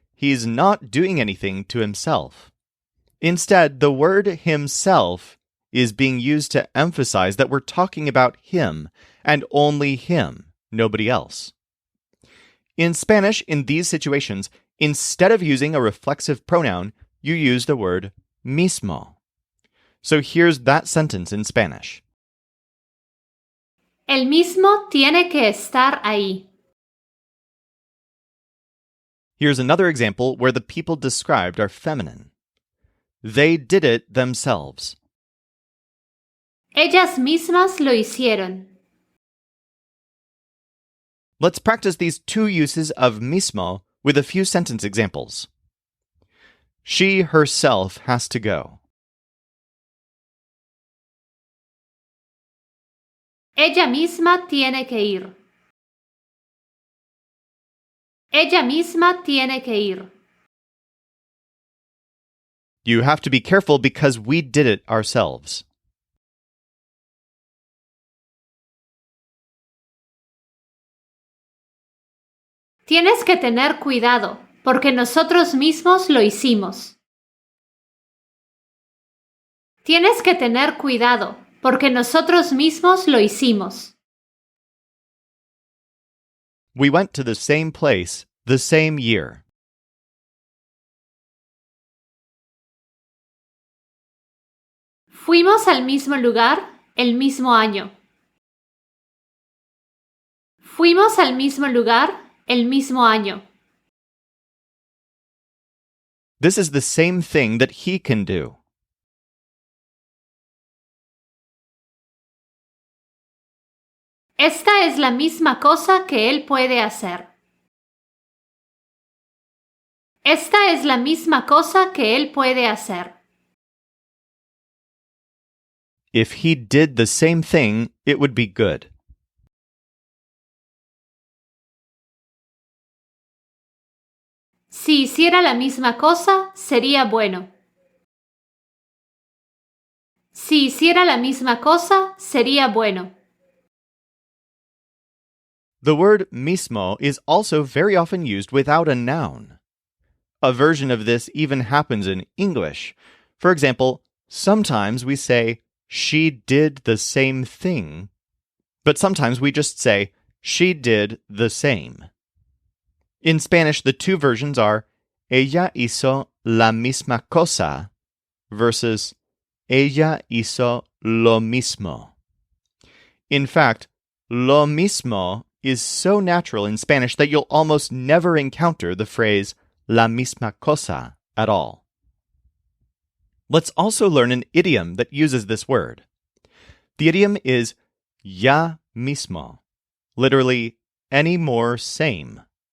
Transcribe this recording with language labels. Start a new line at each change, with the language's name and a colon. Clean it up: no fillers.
English: He's not doing anything to himself. Instead, the word himself is being used to emphasize that we're talking about him and only him, nobody else. In Spanish, in these situations, instead of using a reflexive pronoun, you use the word mismo. So here's that sentence in Spanish.
Spanish: El mismo tiene que estar ahí.
English: Here's another example where the people described are feminine. They did it themselves.
Spanish: Ellas mismas lo hicieron.
English: Let's practice these two uses of mismo with a few sentence examples. She herself has to go.
Spanish: Ella misma tiene que ir. Ella misma tiene que ir.
English: You have to be careful because we did it ourselves.
Spanish: Tienes que tener cuidado, porque nosotros mismos lo hicimos. Tienes que tener cuidado, porque nosotros mismos lo hicimos.
English: We went to the same place, the same year.
Spanish: Fuimos al mismo lugar el mismo año. Fuimos al mismo lugar el mismo año.
English: This is the same thing that he can do.
Spanish: Esta es la misma cosa que él puede hacer. Esta es la misma cosa que él puede hacer.
English: If he did the same thing, it would be good.
Spanish: Si hiciera la misma cosa, sería bueno. Si hiciera la misma cosa, sería bueno.
English: The word mismo is also very often used without a noun. A version of this even happens in English. For example, sometimes we say, she did the same thing, but sometimes we just say, she did the same. In Spanish, the two versions are,
Spanish: ella hizo la misma cosa
English: versus
Spanish: ella hizo lo mismo.
English: In fact, lo mismo is so natural in Spanish that you'll almost never encounter the phrase
Spanish: la misma cosa
English: at all. Let's also learn an idiom that uses this word. The idiom is ya mismo, literally any more same.